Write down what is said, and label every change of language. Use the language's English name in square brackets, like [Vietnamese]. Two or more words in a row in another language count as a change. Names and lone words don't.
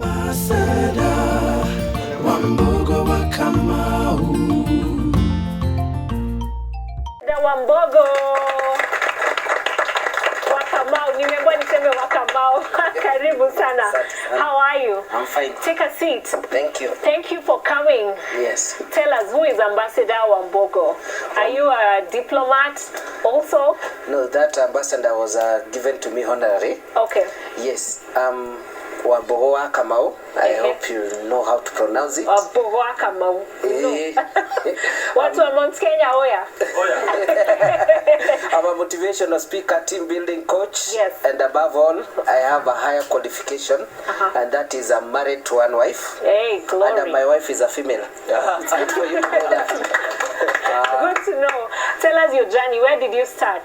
[English] Ambassador Wambugu wa Kamau. The Wambugu wa Kamau. [Swahili] Nimeambiwa niseme wa Kamau. Karibu sana. [English] How are you? I'm fine. Take a seat. Thank you. Thank you for coming. Yes. Tell us, who is Ambassador Wambugu? Are you a diplomat also? No, that ambassador was given to me honorary. Okay. Yes. Wambugu wa Kamau. I hope you know how to pronounce it. [Swahili] Wambugu wa Kamau. Watu wa Mount Kenya oya. [English] I'm a motivational speaker, team building coach. Yes. And above all, I have a higher qualification. And that is I'm married to one wife. Hey, glory. And my wife is a female. It's good for you to know that. Good to know. Tell us your journey. Where did you start?